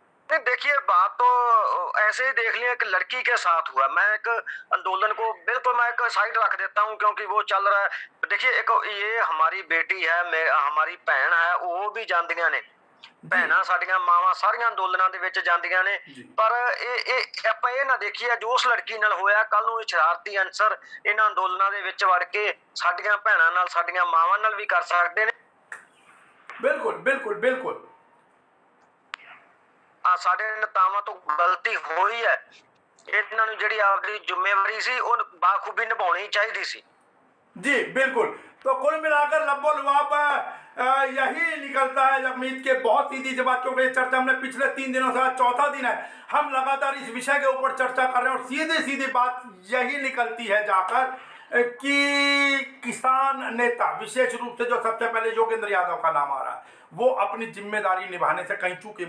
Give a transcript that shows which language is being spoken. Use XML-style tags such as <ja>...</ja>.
<hi>नहीं देखिए, बात तो ऐसे ही देख लिया कि लड़की के साथ हुआ। मैं एक आंदोलन को बिल्कुल मैं एक साइड रख देता हूं क्योंकि वो चल रहा है। देखिए एक ये हमारी बेटी है, हमारी भैन है, वो भी जांदियां ने,</hi> <pa>ਭੈਣਾਂ ਸਾਡੀਆਂ ਮਾਵਾਂ ਸਾਰੀਆਂ ਅੰਦੋਲਨਾਂ ਦੇ ਵਿੱਚ ਜਾਂਦੀਆਂ ਨੇ। ਪਰ ਇਹ ਆਪਾਂ ਇਹ ਨਾ ਦੇਖੀਏ ਜੋ ਉਸ ਲੜਕੀ ਨਾਲ ਹੋਇਆ, ਕੱਲ ਨੂੰ ਇਹ ਸ਼ਰਾਰਤੀ ਅਨਸਰ ਇਹਨਾਂ ਅੰਦੋਲਨਾਂ ਦੇ ਵਿੱਚ ਵੜ ਕੇ ਸਾਡੀਆਂ ਭੈਣਾਂ ਨਾਲ, ਸਾਡੀਆਂ ਮਾਵਾਂ ਨਾਲ ਵੀ ਕਰ ਸਕਦੇ ਨੇ। ਬਿਲਕੁਲ ਬਿਲकुल बिल्कुल ਆ ਸਾਡੇ ਨੇਤਾਵਾਂ ਤੋਂ ਗਲਤੀ ਹੋਈ ਹੈ, ਇਹਨਾਂ ਨੂੰ ਜਿਹੜੀ ਆਪਣੀ ਜ਼ਿੰਮੇਵਾਰੀ ਸੀ ਉਹ ਬਾਖੂਬੀ ਨਿਭਾਉਣੀ ਚਾਹੀਦੀ ਸੀ।</pa> <hi>जी बिल्कुल। तो कुल मिलाकर लब्बो लुआब यही निकलता है जगमीत के, बहुत सीधी सी बात, क्योंकि चर्चा हमने पिछले 3 दिनों से, आज चौथा दिन है, हम लगातार इस विषय के ऊपर चर्चा कर रहे हैं और सीधी सीधी बात यही निकलती है जाकर कि किसान नेता, विशेष रूप से जो सबसे पहले योगेंद्र यादव का नाम आ रहा है, वो अपनी जिम्मेदारी निभाने से कहीं चूके।</hi>